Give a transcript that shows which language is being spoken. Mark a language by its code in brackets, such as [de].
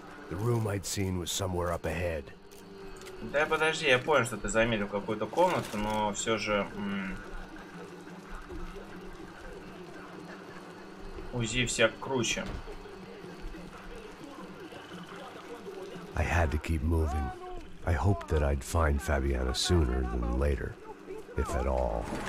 [en] The room I'd seen was somewhere up ahead. [ru] Да подожди, я понял, что ты заметил какую-то комнату, но все же УЗИ всяк круче. [en] I had to keep moving. I hoped that I'd find Fabiana sooner than later, if at all.